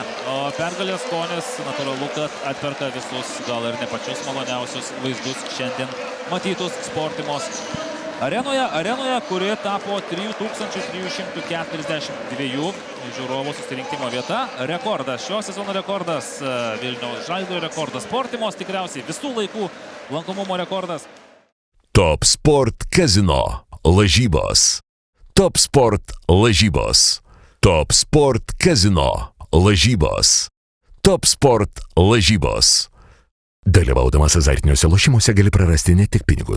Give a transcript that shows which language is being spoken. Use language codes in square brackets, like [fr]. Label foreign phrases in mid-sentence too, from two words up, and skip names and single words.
[lt] O pergalės skonis natūralu, kad atperka visus, gal ir ne pačius maloniausius vaizdus šiandien matytus Sportimos arenoje, kuri tapo 3342 žiūrovų susirinkimo vieta. Rekordas, šio sezono rekordas, Vilniaus Žalgirio rekordas, Sportimos tikriausiai visų laikų lankomumo rekordas. Top Sport Casino lažybos. Top Sport lažybos. Top Sport Casino lažybos. Top Sport lažybos. Dalyvaudamas azartiniuose lošimuose gali prarasti ne tik pinigus.